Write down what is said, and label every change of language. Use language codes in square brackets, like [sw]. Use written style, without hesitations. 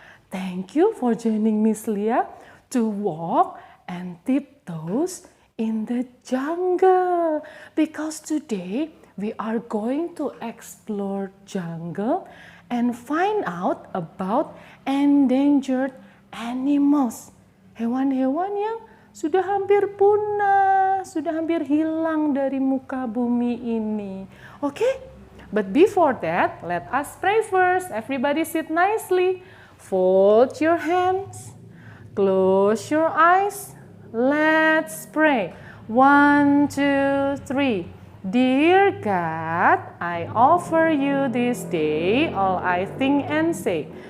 [en] Thank you for joining Miss Lia to walk and tiptoes in the jungle. Because today we are going to explore jungle and find out about endangered animals. [id] Hewan-hewan yang sudah hampir punah, sudah hampir hilang dari muka bumi ini. [en] Okay? But before that, let us pray first. Everybody sit nicely. Fold your hands. Close your eyes. Let's pray. 1, 2, 3. Dear God, I offer you this day all I think and say.